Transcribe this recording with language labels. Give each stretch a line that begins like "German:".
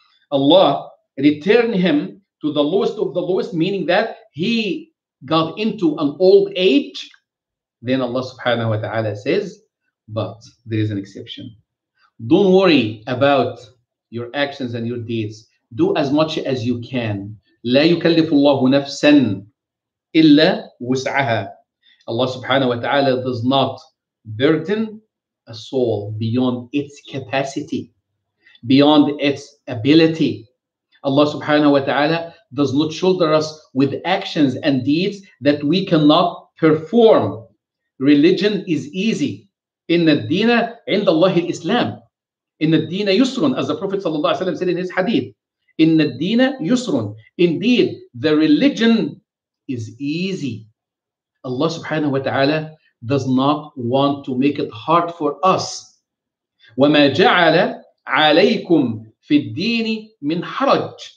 English: Allah returned him to the lowest of the lowest, meaning that he got into an old age. Then Allah subhanahu wa ta'ala says, but there is an exception. Don't worry about your actions and your deeds. Do as much as you can.
Arabic: لا يكلف الله نفسا إلا وسعها.
English: Allah subhanahu wa ta'ala does not burden a soul beyond its capacity, beyond its ability. Allah subhanahu wa ta'ala does not shoulder us with actions and deeds that we cannot perform. Religion is easy.
Arabic: إن الدين عند الله الإسلام. إن الدين يسر,
English: as the Prophet sallallahu alaihi wasallam said in his hadith.
Arabic: إن الدين يسر.
English: Indeed, the religion is easy. Allah subhanahu wa ta'ala does not want to make it hard for us.
Arabic: وَمَا جَعَلَ عَلَيْكُمْ فِي الدِّينِ مِنْ حَرَجٍ.